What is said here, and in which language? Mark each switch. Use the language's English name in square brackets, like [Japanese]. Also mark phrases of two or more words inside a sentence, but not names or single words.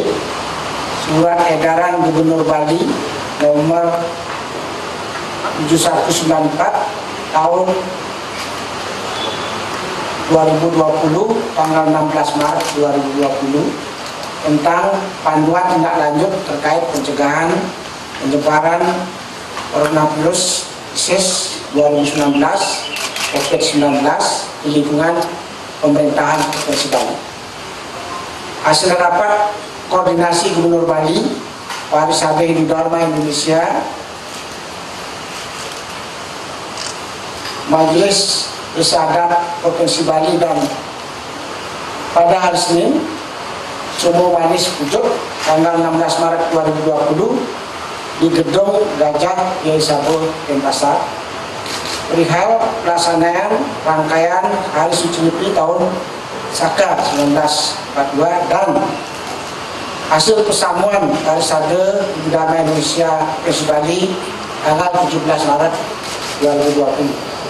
[Indonesian] Surat edaran Gubernur Bali nomor 7194 tahun 2020 tanggal 16 Maret 2020 tentang panduan tindak lanjut terkait pencegahan penyebaran coronavirus disease 2019 COVID-19 di lingkungan pemerintahan Provinsi Bali. Hasil rapat koordinasi Gubernur Bali, Pariwisata Dharma Indonesia, Majelis Risalah Provinsi Bali, dan pada hari Senin Sumo Manis Pucuk tanggal 16 Maret 2020 di Gedung Gajah Jaya Sabe, Denpasar, perihal pelaksanaan rangkaian Hari Suci Nyepi Tahun Saka 1942 dan hasil persamuan Pariwisata Dharma Indonesia Provinsi Bali tanggal 17 Maret 2020.